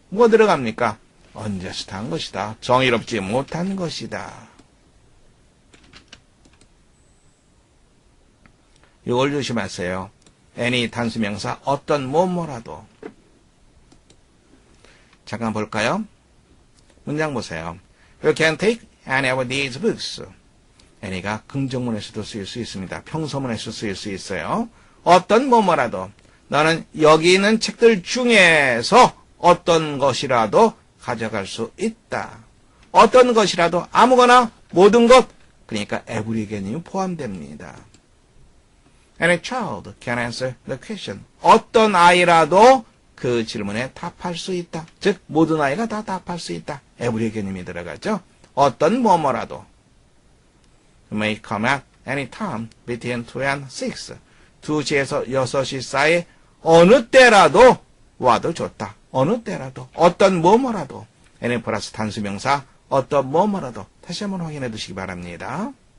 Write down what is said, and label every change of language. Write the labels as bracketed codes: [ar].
[ko] 뭐 들어갑니까? unjust한 것이다. 정의롭지 못한 것이다. 이걸 조심하세요. any 단수명사 어떤 뭐뭐라도. 잠깐 볼까요? 문장 보세요. [en] You can take any of these books. [ko] any가 긍정문에서도 쓰일 수 있습니다. 평소문에서 쓰일 수 있어요. 어떤 뭐뭐라도. 너는 여기 있는 책들 중에서 어떤 것이라도 가져갈 수 있다. 어떤 것이라도, 아무거나, 모든 것. 그러니까 every 개념이 포함됩니다. [en] Any child can answer the question. [ko] 어떤 아이라도 그 질문에 답할 수 있다. 즉 모든 아이가 다 답할 수 있다. every 개념이 들어가죠. 어떤 뭐뭐라도. [en] You may come at any time between 2 and 6. [ko] 2시에서 6시 사이 어느 때라도 와도 좋다. 어느 때라도. 어떤 뭐뭐라도. any 플러스 단수명사 어떤 뭐뭐라도. 다시 한번 확인해 두시기 바랍니다.